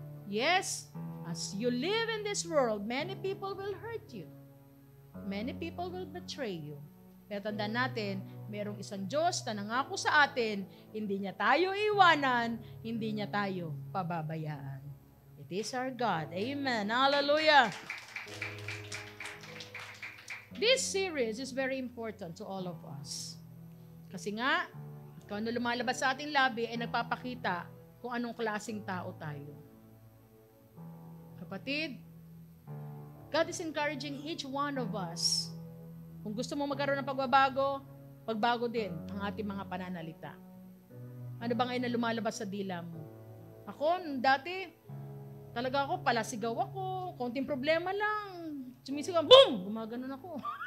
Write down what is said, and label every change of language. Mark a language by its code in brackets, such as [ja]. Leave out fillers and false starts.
[en] Yes, as you live in this world, many people will hurt you. Many people will betray you. [tl] Pero tandaan natin, mayroong isang Diyos na nangako sa atin, hindi niya tayo iwanan, hindi niya tayo pababayaan. [en] It is our God. Amen. Hallelujah. This series is very important to all of us. [tl] Kasi nga, kung ano lumalabas sa ating labi ay nagpapakita kung anong klaseng tao tayo. [en] Kapatid, God is encouraging each one of us. [tl] Kung gusto mo magkaroon ng pagbago din ang ating mga pananalita. Ano ba ngayon na lumalabas sa dila mo? Ako, dati, talaga ako, palasigaw ako, konting problema lang, sumisigaw, boom! Gumaganon ako.